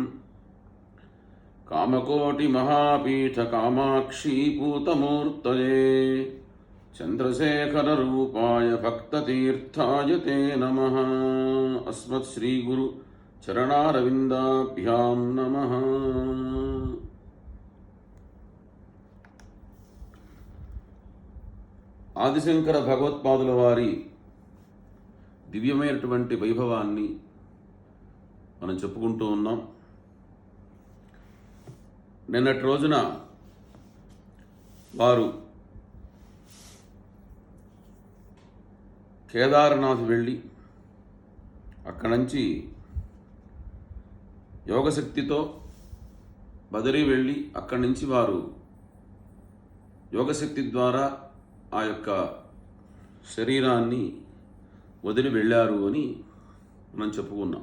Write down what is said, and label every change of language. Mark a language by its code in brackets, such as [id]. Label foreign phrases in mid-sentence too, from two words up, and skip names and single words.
[sa] कामकोटिमहापीठकामाक्षी पूतमूर्तये चन्द्रशेखररूपाय भक्ततीर्थाय ते नमः। अस्मत्श्रीगुरु चरणारविन्दाभ्यां नमः। [te] ఆదిశంకర భగవత్పాదుల వారి దివ్యమైనటువంటి వైభవాన్ని మనం చెప్పుకుంటూ ఉన్నాం. నిన్నటి రోజున వారు కేదార్నాథ్ వెళ్ళి అక్కడి నుంచి యోగశక్తితో బదరీ వెళ్ళి అక్కడి నుంచి వారు యోగశక్తి ద్వారా ఆ యొక్క శరీరాన్ని వదిలి వెళ్ళారు అని మనం చెప్పుకున్నాం.